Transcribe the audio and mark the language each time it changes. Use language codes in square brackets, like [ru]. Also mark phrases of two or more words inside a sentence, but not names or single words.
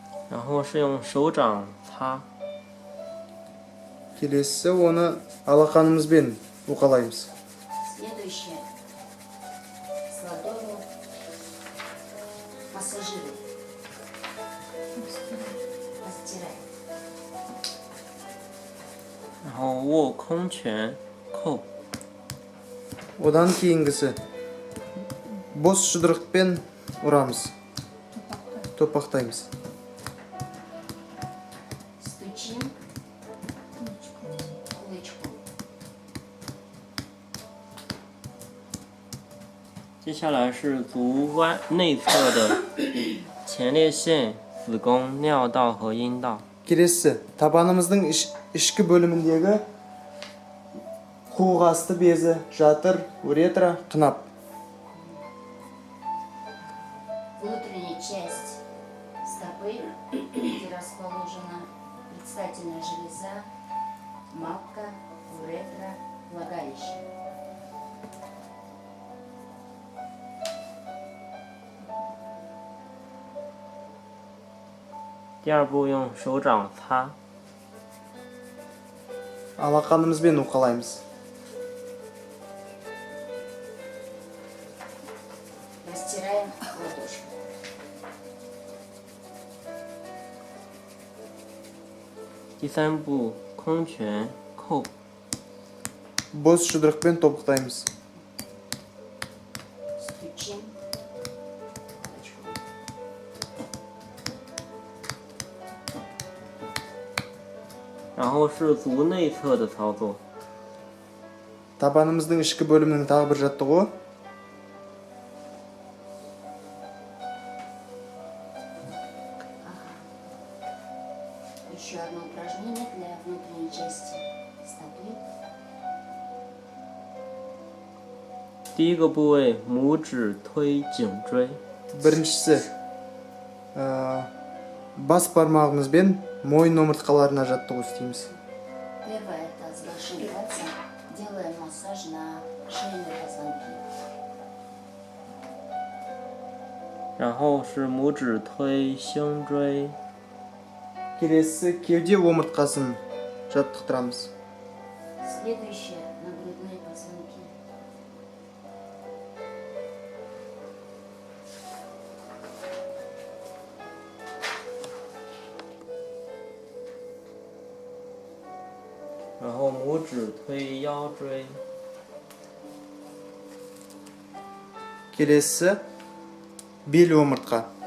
[zh] 然后是用手掌擦。 [kk] келесі оны алақанымызбен уқалаймыз. [ru] Следующее. С ладонью массажируй. Растирай. [zh] 然后握空拳扣。 [kk] Одан кейінгісі бос жұдырықпен ұрамыз. Топақтаймыз. [ru] Стучим кулачком. [zh] 接下来是足内侧的前列腺、子宫、尿道和阴道。 [kk] Келесі табанымыздың ішкі бөліміндегі қуық асты безі, жатыр, уретра, қынап. [ru] Внутренняя часть стопы, где расположена предстательная железа, матка, уретра, влагалище. [zh] 第二步用手掌擦。 [kk] Алақанымызбен уқалаймыз. [ru] Растираем ладошку. [zh] 第三步空拳扣。 [kk] Бос жұдырықпен топықтаймыз. [ru] Стучим кулачком. [zh] 然后是足内侧的操作。 [kk] Табанымыздың ішкі бөлімінің тағы бір жаттығуы. [ru] Еще одно упражнение для внутренней части стопы. [zh] 第一个部位拇指推颈椎。 [kk] Біріншісі бас бармағымызбен мойын омыртқаларына жаттығу істейміз. [ru] Первое это с большим пальцем делаем массаж на шейные позвонки. [zh] 然后是拇指推胸椎。 [kk] Келесі кеуде омыртқасын жаттықтырамыз. [ru] Следующее на грудные позвонки. [zh] 然后拇指推腰椎。 [kk] Келесі бел омыртқа.